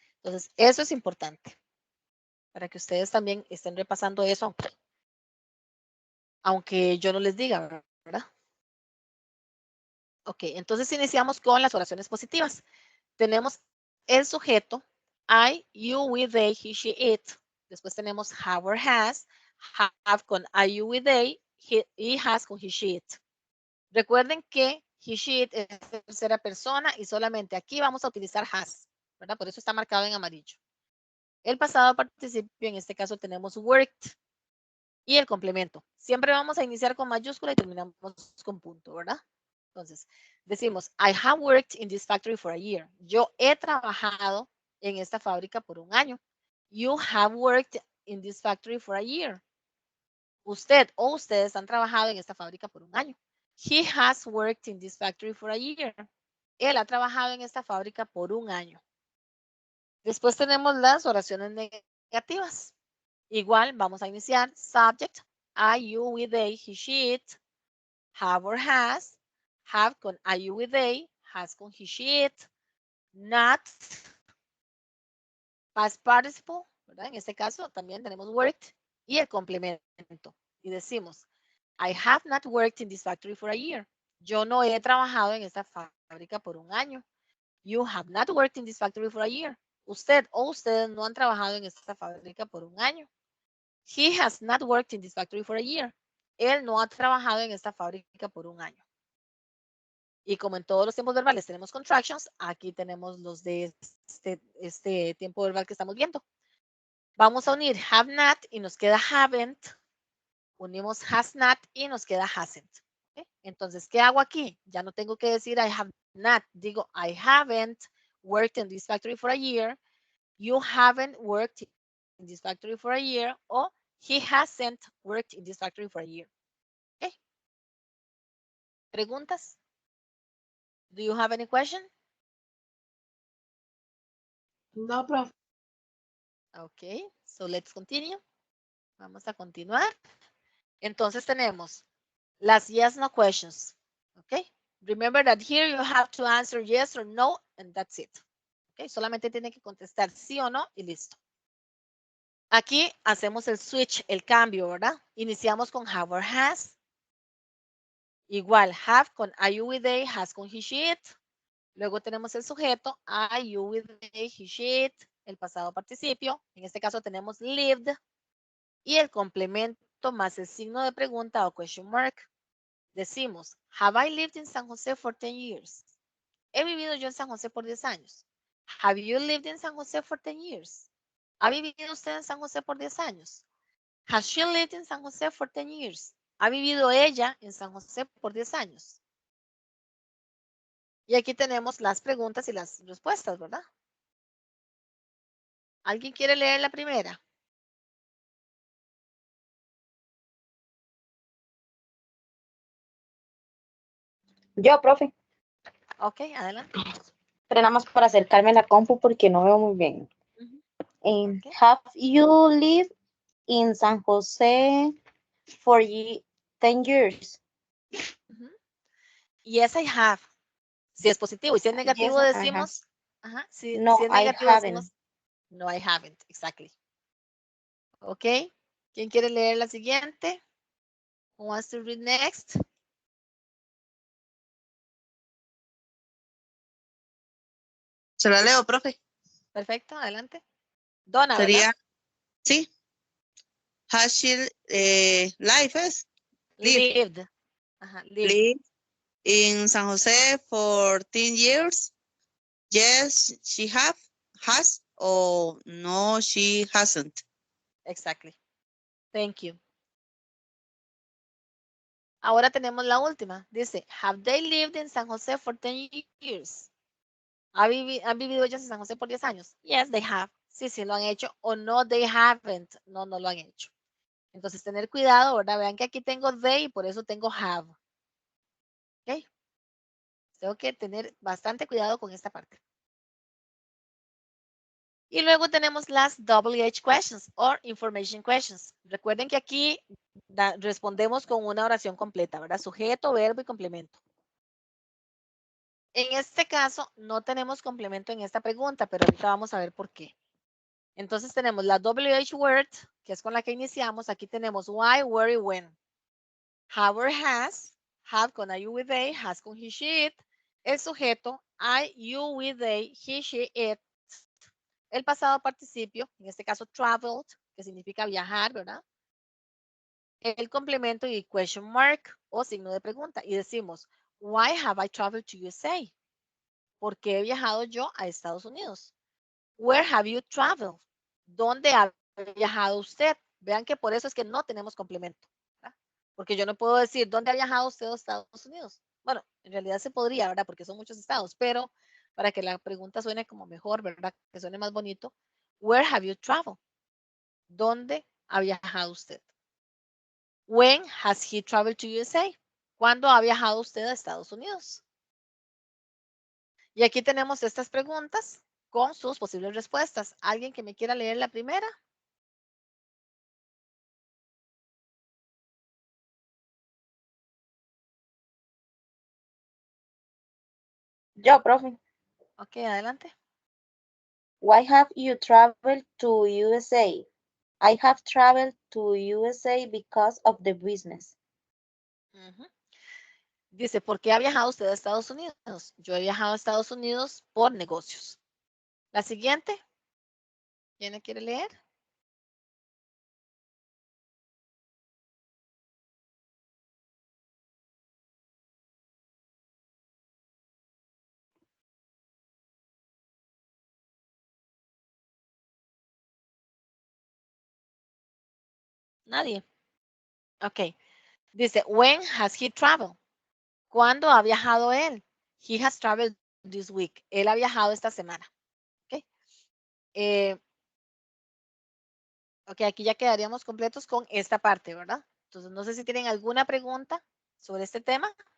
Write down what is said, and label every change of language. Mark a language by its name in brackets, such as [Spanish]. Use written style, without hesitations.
[Spanish] Entonces, eso es importante para que ustedes también estén repasando eso, aunque yo no les diga, ¿verdad? Ok, entonces iniciamos con las oraciones positivas. Tenemos el sujeto, I, you, we, they, he, she, it. Después tenemos have or has, have con I, you, we, they, he has con he, she, it. Recuerden que he, she, it es tercera persona y solamente aquí vamos a utilizar has, ¿verdad? Por eso está marcado en amarillo. El pasado participio, en este caso tenemos worked y el complemento. Siempre vamos a iniciar con mayúscula y terminamos con punto, ¿verdad? [English] Entonces, decimos, I have worked in this factory for a year. [Spanish] Yo he trabajado en esta fábrica por un año. [English] You have worked in this factory for a year. [Spanish] Usted o ustedes han trabajado en esta fábrica por un año. [English] He has worked in this factory for a year. [Spanish] Él ha trabajado en esta fábrica por un año. Después tenemos las oraciones negativas. Igual vamos a iniciar subject, I, you, we, they, he, she, it, have or has, have con I, you, we, they, has con he, she, it, not, past participle, ¿verdad? En este caso también tenemos worked y el complemento. [English] Y decimos, I have not worked in this factory for a year. [Spanish] Yo no he trabajado en esta fábrica por un año. [English] You have not worked in this factory for a year. [Spanish] Usted o ustedes no han trabajado en esta fábrica por un año. [English] He has not worked in this factory for a year. [Spanish] Él no ha trabajado en esta fábrica por un año. Y como en todos los tiempos verbales tenemos contractions, aquí tenemos los de este tiempo verbal que estamos viendo. Vamos a unir have not y nos queda haven't. Unimos has not y nos queda hasn't. ¿Okay? Entonces, ¿qué hago aquí? Ya no tengo que decir I have not. [English] Digo, I haven't worked in this factory for a year. You haven't worked in this factory for a year. O he hasn't worked in this factory for a year. Okay. ¿Preguntas? Do you have any question? [Spanish] No, profe. [English] Okay, so let's continue. [Spanish] Vamos a continuar. Entonces tenemos las yes, no questions. Okay. [English] Remember that here you have to answer yes or no, and that's it. [Spanish] Okay, solamente tiene que contestar sí o no y listo. Aquí hacemos el switch, el cambio, ¿verdad? Iniciamos con have or has. Igual, have con I, you, we, they, has con he, she, it. Luego tenemos el sujeto, I, you, we, they, he, she, it. El pasado participio. En este caso tenemos lived. Y el complemento más el signo de pregunta o question mark. [English] Decimos, have I lived in San Jose for 10 years? [Spanish] ¿He vivido yo en San José por 10 años? [English] Have you lived in San Jose for 10 years? [Spanish] ¿Ha vivido usted en San José por 10 años? [English] Has she lived in San Jose for 10 years? [Spanish] ¿Ha vivido ella en San José por 10 años? Y aquí tenemos las preguntas y las respuestas, ¿verdad? ¿Alguien quiere leer la primera? Yo, profe. Ok, adelante. Pero nada más para acercarme a la compu porque no veo muy bien. Ujú. [English] And Ok. have you lived in San Jose for 10 years? Ujú. Yes, I have. [Spanish] Si es positivo y si es negativo [English] Yes, I have. [Spanish] decimos, ajá, si No, es [English] I [Spanish] negativo [English] haven't. decimos, no, I haven't, exactly. [Spanish] Ok, ¿quién quiere leer la siguiente? [English] Who wants to read next? [Spanish] Se la leo, profe. Perfecto, adelante. Donna, Sería, ¿verdad? [English] sí. Has she life is Lived. Ajá, lived. lived in San Jose for 10 years? Yes, she has, or no, she hasn't. Exactly. Thank you. [Spanish] Ahora tenemos la última. [English] Dice, have they lived in San Jose for 10 years? [Spanish] ¿Han vivido ellos en San José por 10 años? [English] Yes, they have. [Spanish] Sí, sí lo han hecho. O no, [English] they haven't. [Spanish] No, no lo han hecho. Entonces, tener cuidado, ¿verdad? Vean que aquí tengo they y por eso tengo have. ¿Ok? Tengo que tener bastante cuidado con esta parte. Y luego tenemos las WH questions o information questions. Recuerden que aquí respondemos con una oración completa, ¿verdad? Sujeto, verbo y complemento. En este caso, no tenemos complemento en esta pregunta, pero ahorita vamos a ver por qué. Entonces tenemos la WH word, que es con la que iniciamos. Aquí tenemos why, where y when. Have or has, have con I, you, we, they, has con he, she, it. El sujeto, I, you, we, they, he, she, it. El pasado participio, en este caso traveled, que significa viajar, ¿verdad? El complemento y question mark o signo de pregunta. [English] Y decimos, why have I traveled to USA? [Spanish] ¿Por qué he viajado yo a Estados Unidos? [English] Where have you traveled? [Spanish] ¿Dónde ha viajado usted? Vean que por eso es que no tenemos complemento. ¿verdad? Porque yo no puedo decir, ¿dónde ha viajado usted a Estados Unidos? Bueno, en realidad se podría, ¿verdad? Porque son muchos estados, pero para que la pregunta suene como mejor, ¿verdad? Que suene más bonito. [English] Where have you traveled? [Spanish] ¿Dónde ha viajado usted? [English] When has he traveled to USA? [Spanish] ¿Cuándo ha viajado usted a Estados Unidos? Y aquí tenemos estas preguntas con sus posibles respuestas. ¿Alguien que me quiera leer la primera? Yo, profe. Ok, adelante. [English] Why have you traveled to USA? I have traveled to USA because of the business. Uh-huh. [Spanish] Dice, ¿por qué ha viajado usted a Estados Unidos? Yo he viajado a Estados Unidos por negocios. La siguiente. ¿Quién la quiere leer? Nadie. Ok. Dice, [English] when has he traveled? [Spanish] ¿Cuándo ha viajado él? [English] He has traveled this week. [Spanish] Él ha viajado esta semana. Ok. Ok, aquí ya quedaríamos completos con esta parte, ¿verdad? Entonces, no sé si tienen alguna pregunta sobre este tema.